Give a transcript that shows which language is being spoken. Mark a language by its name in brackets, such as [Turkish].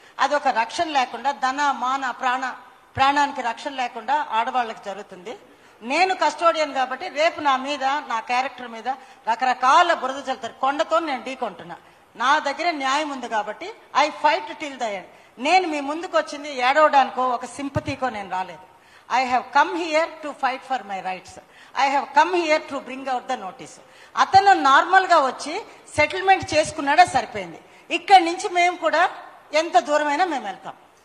[Telugu] అది ఒక రక్షణ లేకుండా, ధన మాన ప్రాణానికి రక్షణ లేకుండా ఆడవాళ్ళకి జరుగుతుంది. నేను కస్టోడియన్ కాబట్టి రేపు నా మీద, నా క్యారెక్టర్ మీద రకరకాల బురద చల్లుతారు. కొండతో నేను ఢీకొంటున్నా. నా దగ్గర న్యాయం ఉంది కాబట్టి [English] I fight till the end. [Telugu] నేను మీ ముందుకు వచ్చింది ఏడవడానికో ఒక సింపతికో నేను రాలేదు. [English] I have come here to fight for my rights. I have come here to bring out the notice. [Telugu] అతను నార్మల్ గా వచ్చి సెటిల్మెంట్ చేసుకున్నాడా సరిపోయింది. ఇక్కడి నుంచి మేము కూడా ఎంత దూరమైనా మేము వెళ్తాం.